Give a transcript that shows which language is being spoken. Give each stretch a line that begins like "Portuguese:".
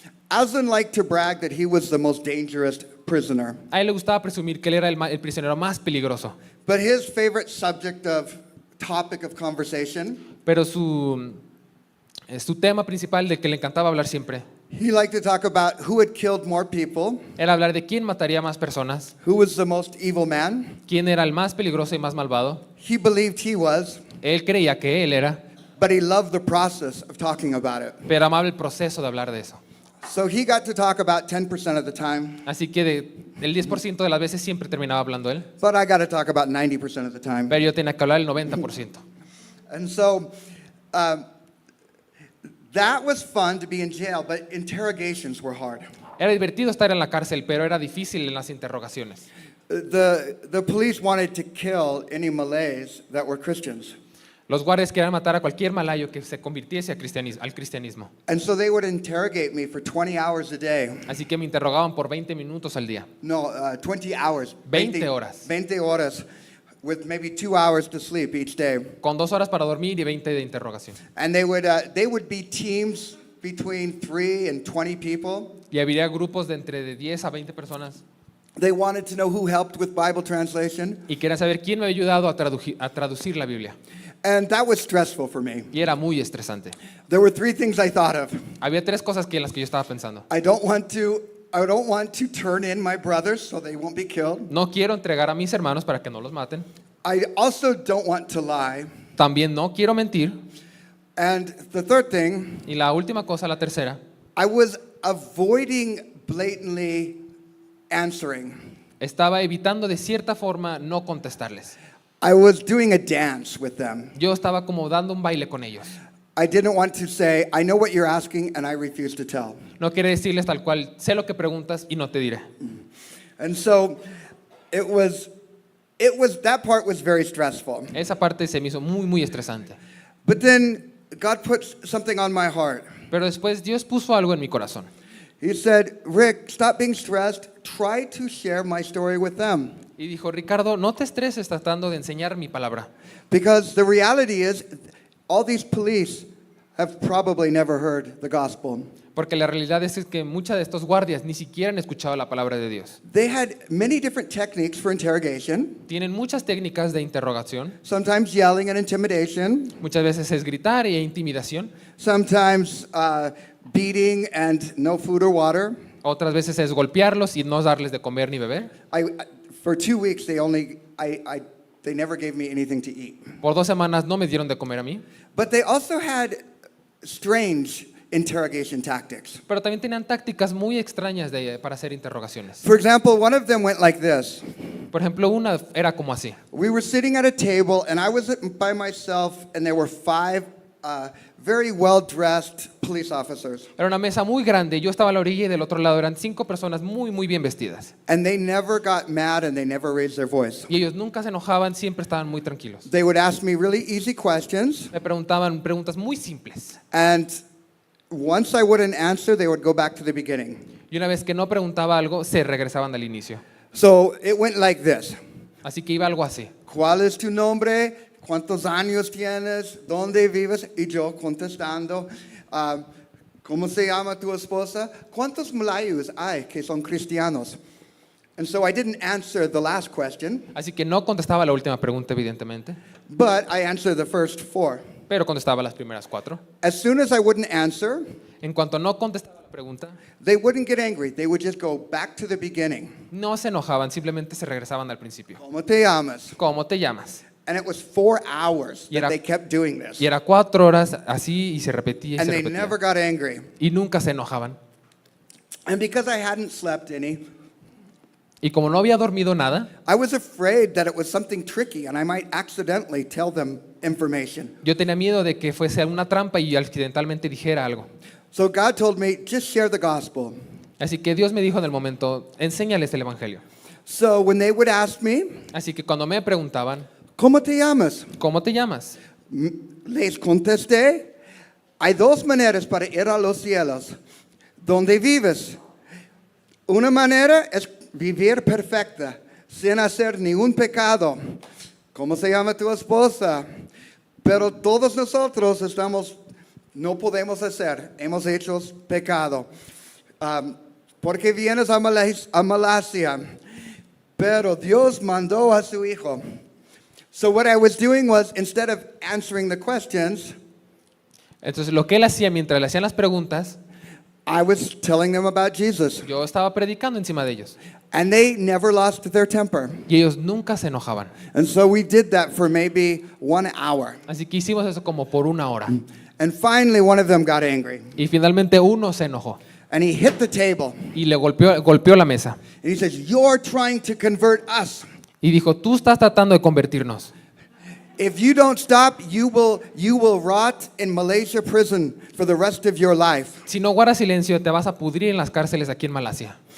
English: Aslan liked to brag that he was the most dangerous prisoner.
Spanish: A él le gustaba presumir que él era el prisionero más peligroso.
English: But his favorite topic of conversation,
Spanish: Pero su tema principal de que le encantaba hablar siempre
English: he liked to talk about who had killed more people,
Spanish: era hablar de quién mataría más personas,
English: who was the most evil man.
Spanish: quién era el más peligroso y más malvado.
English: He believed he was,
Spanish: Él creía que él era,
English: but he loved the process of talking about it.
Spanish: pero amaba el proceso de hablar de eso.
English: So he got to talk about 10% of the time,
Spanish: Así que el 10% de las veces siempre terminaba hablando él,
English: but I got to talk about 90% of the time.
Spanish: pero yo tenía que hablar el 90%.
English: And so that was fun to be in jail, but interrogations were hard.
Spanish: Era divertido estar en la cárcel, pero era difícil en las interrogaciones.
English: The police wanted to kill any Malays that were Christians.
Spanish: Los guardias querían matar a cualquier malayo que se convirtiese al cristianismo.
English: And so they would interrogate me for 20 hours a day.
Spanish: Así que me interrogaban por 20 minutos al día.
English: No, 20 hours.
Spanish: 20 horas. 20 horas,
English: with maybe 2 hours to sleep each day.
Spanish: Con 2 horas para dormir y 20 de interrogación.
English: And they would be teams between 3 and 20 people.
Spanish: Y habría grupos de entre de 10 a 20 personas.
English: They wanted to know who helped with Bible translation.
Spanish: Y querían saber quién me había ayudado a traducir la Biblia.
English: And that was stressful for me.
Spanish: Y era muy estresante.
English: There were 3 things I thought of.
Spanish: Había 3 cosas en las que yo estaba pensando.
English: I don't want to turn in my brothers so they won't be killed.
Spanish: No quiero entregar a mis hermanos para que no los maten.
English: I also don't want to lie.
Spanish: También no quiero mentir.
English: And the third thing,
Spanish: Y la última cosa, la tercera,
English: I was avoiding blatantly answering.
Spanish: estaba evitando de cierta forma no contestarles.
English: I was doing a dance with them.
Spanish: Yo estaba como dando un baile con ellos.
English: I didn't want to say, I know what you're asking, and I refuse to tell.
Spanish: No quiere decirles tal cual, sé lo que preguntas y no te diré.
English: And so it was that part was very stressful.
Spanish: Esa parte se me hizo muy, muy estresante.
English: But then God put something on my heart.
Spanish: Pero después Dios puso algo en mi corazón.
English: He said, Rick, stop being stressed. Try to share my story with them.
Spanish: Y dijo, Ricardo, no te estreses tratando de enseñar mi palabra.
English: Because the reality is, all these police have probably never heard the gospel.
Spanish: Porque la realidad es que muchos de estos guardias ni siquiera han escuchado la palabra de Dios.
English: They had many different techniques for interrogation,
Spanish: Tienen muchas técnicas de interrogación.
English: sometimes yelling and intimidation,
Spanish: Muchas veces es gritar e intimidación.
English: sometimes beating and no food or water.
Spanish: Otras veces es golpearlos y no darles de comer ni beber.
English: For 2 weeks, they never gave me anything to eat.
Spanish: Por 2 semanas no me dieron de comer a mí.
English: But they also had strange interrogation tactics.
Spanish: Pero también tenían tácticas muy extrañas para hacer interrogaciones.
English: For example, one of them went like this.
Spanish: Por ejemplo, una era como así.
English: We were sitting at a table, and I was by myself, and there were 5 very well-dressed police officers.
Spanish: Era una mesa muy grande, yo estaba a la orilla y del otro lado eran 5 personas muy, muy bien vestidas.
English: And they never got mad, and they never raised their voice.
Spanish: Y ellos nunca se enojaban, siempre estaban muy tranquilos.
English: They would ask me really easy questions,
Spanish: Me preguntaban preguntas muy simples.
English: and once I wouldn't answer, they would go back to the beginning.
Spanish: Y una vez que no preguntaba algo, se regresaban al inicio.
English: So it went like this.
Spanish: Así que iba algo así. ¿Cuál es tu nombre? ¿Cuántos años tienes? ¿Dónde vives? Y yo contestando, ¿cómo se llama tu esposa? ¿Cuántos malayos hay que son cristianos?
English: And so I didn't answer the last question,
Spanish: Así que no contestaba la última pregunta, evidentemente,
English: but I answered the first 4.
Spanish: pero contestaba las primeras 4.
English: As soon as I wouldn't answer,
Spanish: En cuanto no contestaba la pregunta,
English: they wouldn't get angry. They would just go back to the beginning.
Spanish: no se enojaban, simplemente se regresaban al principio. ¿Cómo te llamas? ¿Cómo te llamas?
English: And it was 4 hours
Spanish: Y
English: that
Spanish: era-
English: they kept doing this.
Spanish: Y era 4 horas así y se repetía y
English: And
Spanish: se
English: they
Spanish: repetía.
English: never got angry.
Spanish: Y nunca se enojaban.
English: And because I hadn't slept any,
Spanish: Y como no había dormido nada,
English: I was afraid that it was something tricky and I might accidentally tell them information.
Spanish: yo tenía miedo de que fuese una trampa y accidentalmente dijera algo.
English: So God told me, just share the gospel.
Spanish: Así que Dios me dijo en el momento, enséñales el evangelio.
English: So when they would ask me,
Spanish: Así que cuando me preguntaban, ¿cómo te llamas? ¿cómo te llamas? Les contesté, hay 2 maneras para ir a los cielos. ¿Dónde vives? Una manera es vivir perfecta, sin hacer ningún pecado. ¿Cómo se llama tu esposa? Pero todos nosotros no podemos hacer, hemos hecho pecado. ¿Por qué vienes a Malasia? Pero Dios mandó a su hijo.
English: So what I was doing was, instead of answering the questions,
Spanish: Entonces lo que él hacía mientras le hacían las preguntas,
English: I was telling them about Jesus.
Spanish: yo estaba predicando encima de ellos.
English: And they never lost their temper.
Spanish: Y ellos nunca se enojaban.
English: And so we did that for maybe 1 hour.
Spanish: Así que hicimos eso como por 1 hora.
English: And finally one of them got angry.
Spanish: Y finalmente uno se enojó
English: And he hit the table.
Spanish: y le golpeó la mesa.
English: And he says, you're trying to convert us.
Spanish: Y dijo, tú estás tratando de convertirnos.
English: If you don't stop, you will rot in Malaysia prison for the rest of your life.
Spanish: Si no guardas silencio, te vas a pudrir en las cárceles aquí en Malasia